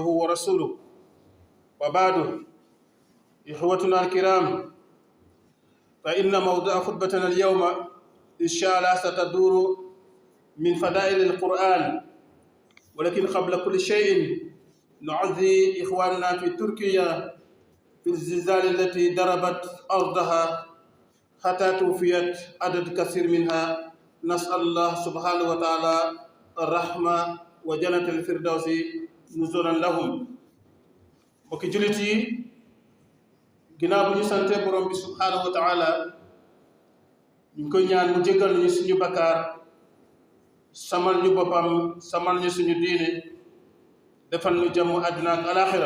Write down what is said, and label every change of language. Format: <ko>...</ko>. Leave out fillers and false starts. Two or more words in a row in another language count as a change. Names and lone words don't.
<ar>ورسوله وبعد إخوتنا الكرام فإن موضوع خطبتنا اليوم إن شاء الله ستدور من فضائل القرآن، ولكن قبل كل شيء نعزي إخواننا في تركيا في الزلزال التي ضربت أرضها حتى توفيت عدد كثير منها. نسأل الله سبحانه وتعالى الرحمة وجنة الفردوس نزولا لهم.</ar> <wo>mbokki jullit yi ginnaaw bu ñu sante borom bi</wo> <ar>سبحانه وتعالى</ar> <wo>ñu ngi koy ñaan mu jéggal ñu suñu bakkaar samal ñu boppam samal ñu suñu diine defal ñu jàmm àddina ak alaxira.</wo>